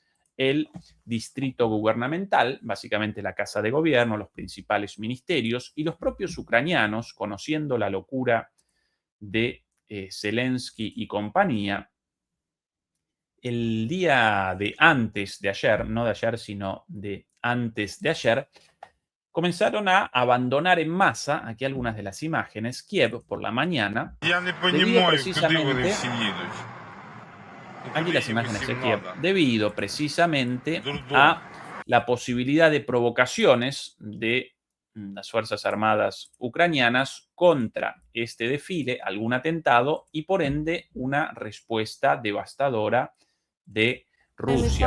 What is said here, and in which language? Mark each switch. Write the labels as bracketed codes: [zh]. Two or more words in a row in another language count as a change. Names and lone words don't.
[es] el distrito gubernamental, básicamente la Casa de Gobierno, los principales ministerios, y los propios ucranianos, conociendo la locura de Zelensky y compañía, el día de antes de ayer, no de ayer, sino de antes de ayer, comenzaron a abandonar en masa, aquí algunas de las imágenes, Kiev por la mañana, [uk] Я не [es] debido [uk] розумію, куди вони [es] precisamente, [uk] всі їдуть. Ну, [es] aquí [uk] куди [es] las [uk] їм [es] imágenes de [uk] усім [es] Kiev, [ru] надо? [es] debido precisamente [ru] Дурдом. [es] a la posibilidad de provocaciones de las Fuerzas Armadas ucranianas contra este desfile, algún atentado y por ende una respuesta devastadora de Rusia.